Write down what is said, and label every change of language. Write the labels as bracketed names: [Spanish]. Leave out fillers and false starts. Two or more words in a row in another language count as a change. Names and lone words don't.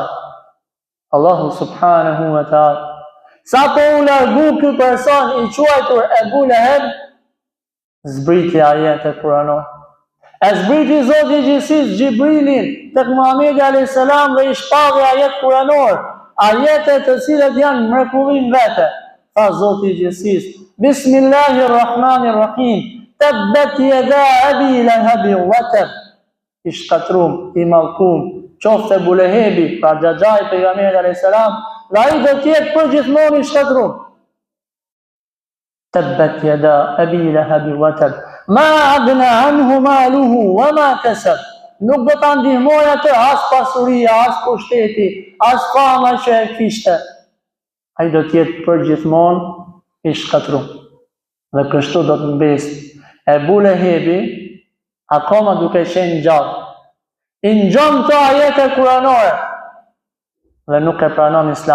[Albanian] Allahu [Arabic] سبحانه وتعالى. [Albanian] Sa po u largu ky person i quajtur Ebu Leheb, zbriti ajete kuranore. E zbriti Zoti i gjithësisë Xhibrilin tek Muhamedi [Arabic] عليه السلام [Albanian] dhe i shpalli ajet kuranor, ajete të cilat janë mrekullim vete. Tha Zoti i gjithësisë, Bismillahirrahmanirrahim, [Arabic] تبت يدا أبي لهب وتب. [Albanian] I shkatrum, i mallkum, qofte Ebu Lehebi, pra xhaxhai pejgamberit [Arabic] عليه السلام, [Albanian] dhe ai do t'jetë përgjithmonë i shkatrum. [Arabic] تبت يدا أبي لهب وتب. ما أغنى عنه ماله وما كسب. [Albanian] Nuk do ta ndihmoj atë as pasuria, as pushteti, as fama që e kishte. Ai do t'jetë përgjithmonë i shkatrum. Dhe kështu do të mbesë. Ebu Lehebi, akoma duke qenë gjallë, i ngjon të ajete kuranore dhe nuk e pranon Islam.